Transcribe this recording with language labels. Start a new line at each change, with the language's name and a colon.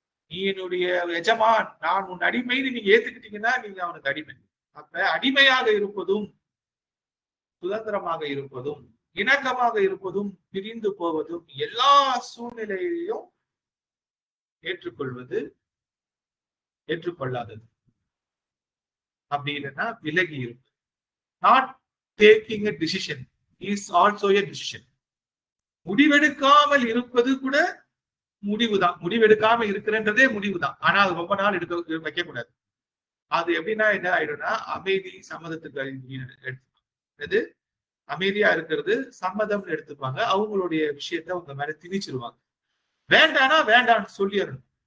Tamil: நீ என்னுடைய எஜமான், நான் உன் அடிமைன்னு நீங்க ஏத்துக்கிட்டீங்கன்னா நீங்க அவனுக்கு அடிமை. அப்ப அடிமையாக இருப்பதும் சுதந்திரமாக இருப்பதும் இணக்கமாக இருப்பதும் பிரிந்து போவதும் எல்லா சூழ்நிலையையும் ஏற்றுக்கொள்வது ஏற்றுக்கொள்ளாதது. அப்படி இல்லைன்னா விலகி இருப்பது.
English: Not taking a decision is also a decision.
Tamil: முடிவெடுக்காமல் இருப்பது கூட முடிவுதான். முடிவெடுக்காம இருக்கிறன்றதே முடிவுதான். ஆனா அது ரொம்ப நாள் எடுக்க வைக்க கூடாது. அது எப்படின்னா என்ன ஆயிடும்னா அமைதி சம்மதத்துக்கு எடுத்து அமைதியா இருக்கிறது சம்மதம்னு எடுத்துப்பாங்க. அவங்களுடைய விஷயத்த அவங்க மேல திணிச்சிருவாங்க. வேண்டானா வேண்டான்னு சொல்லிடணும்.